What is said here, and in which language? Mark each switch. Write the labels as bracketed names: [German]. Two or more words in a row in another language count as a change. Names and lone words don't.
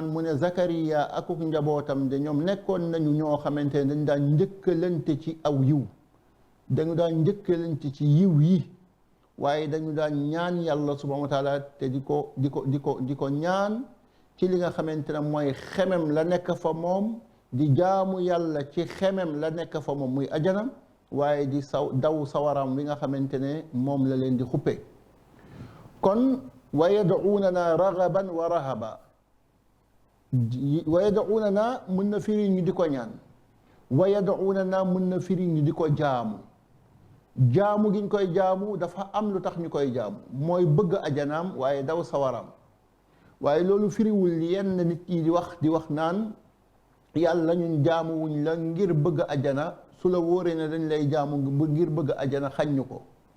[Wolof] mu ne Zakariya akuk njabootam de ñoom nekkoon nañu ñoo xamante ne dañu daan njëkkalante ci aw yiw, dañu daan njëkkalante ci yiw yi, waaye dañu daan ñaan yàlla [Arabic] سبحانه وتعالى [Wolof] te di ko ñaan ci li nga xamante ne mooy xemem la nekk fa moom, di jaamu yàlla ci xemem la nekk fa moom muy ajana, waaye di daw sawaram wi nga xamante ne moom la leen di xuppe. kon [Arabic] ويدعوننا رغبا ورهبا ويدعوننا [Wolof] mën na firi ñu di ko ñaan, [Arabic] ويدعوننا [Wolof] mën na firi ñu di ko jaamu. jaamu gi ñu koy jaamu dafa am lu tax ñu koy jaamu, mooy bëgg ajanaam waaye daw sawaram. waaye loolu firiwul yenn nit yi di wax naan yàlla ñun jaamu wuñ la ngir bëgg ajana, su la wóoree ne dañ lay jaamu ngir bëgg ajana xañ ñu ko.